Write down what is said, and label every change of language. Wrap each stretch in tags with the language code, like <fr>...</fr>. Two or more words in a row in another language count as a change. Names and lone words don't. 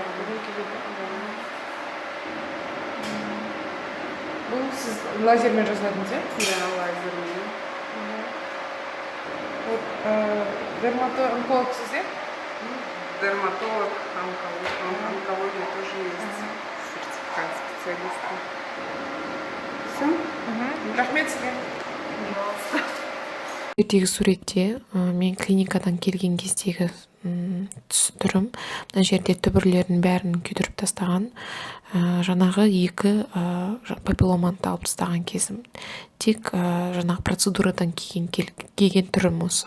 <kk>Бұл сіз лазермен жасадыңыз, е? Да, лазермен. Дерматолог сіз, е?</kk> <ru>Дерматолог, онкология тоже есть. Сертификат специалиста. Все?</ru> <kk>Рахмет сізге.</kk> <ru>Пожалуйста.</ru> <kk>Ертегі суретте мен клиникадан келген кездегі түрім, мына жерде түбірлердің бәрін күйдіріп тастаған, жаңағы 2 папилломаны алып тастаған кезім. Тек жаңағы процедурадан келген түрім осы.</kk>